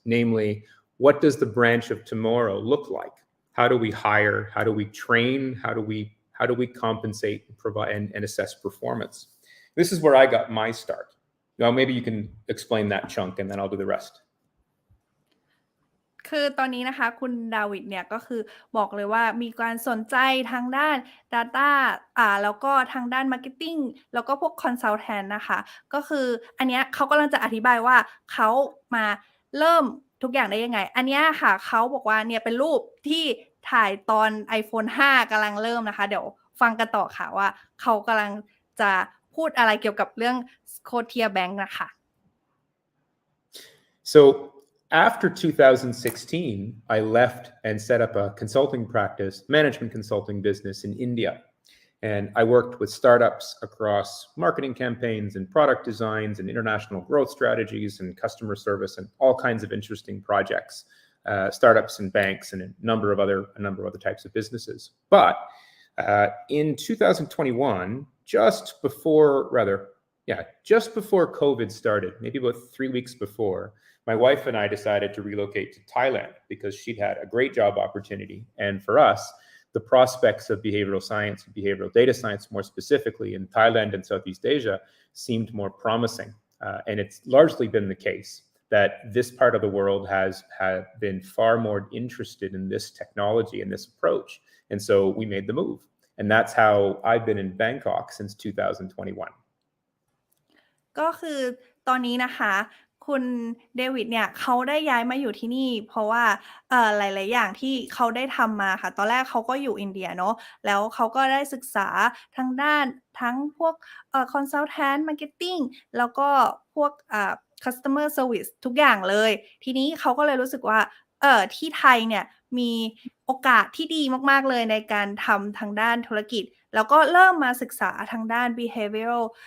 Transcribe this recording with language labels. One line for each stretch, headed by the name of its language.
English: Namely, what does the branch of tomorrow look like? How do we hire? How do we train? How do we compensate and provide and assess performance? This is where I got my start. Now, maybe you can explain that chunk and then I'll do the rest.
Thai: คือตอนนี้นะคะคุณดาวิดเนี่ยก็คือบอกเลยว่ามีการสนใจทางด้าน Data แล้วก็ทางด้าน Marketing แล้วก็พวก Consultant นะคะก็คืออันเนี้ยเขากำลังจะอธิบายว่าเขามาเริ่มทุกอย่างได้ยังไงอันเนี้ยค่ะเขาบอกว่าเนี่ยเป็นรูปที่ถ่ายตอน iPhone 5กำลังเริ่มนะคะเดี๋ยวฟังกันต่อค่ะว่าเขากำลังจะพูดอะไรเกี่ยวกับเรื่อง Scotia Bank นะคะ
English: So after 2016, I left and set up a consulting practice, management consulting business in India. And I worked with startups across marketing campaigns and product designs and international growth strategies and customer service and all kinds of interesting projects, startups and banks and a number of other types of businesses. But in 2021, just before COVID started, maybe about 3 weeks before, my wife and I decided to relocate to Thailand because she'd had a great job opportunity. And for us, the prospects of behavioral science and behavioral data science, more specifically in Thailand and Southeast Asia, seemed more promising. And it's largely been the case that this part of the world has been far more interested in this technology and this approach. And so we made the move. And that's how I've been in Bangkok since 2021.
Thai: ก็คือตอนนี้นะคะคุณเดวิดเนี่ยเขาได้ย้ายมาอยู่ที่นี่เพราะว่าหลายๆอย่างที่เขาได้ทำมาค่ะตอนแรกเขาก็อยู่อินเดียเนาะแล้วเขาก็ได้ศึกษาทางด้านทั้งพวกconsultant marketing แล้วก็พวกcustomer service ทุกอย่างเลยทีนี้เขาก็เลยรู้สึกว่าที่ไทยเนี่ยมีโอกาสที่ดีมากๆเลยในการทำทางด้านธุรกิจแล้วก็เริ่มมาศึกษาทางด้าน behavioral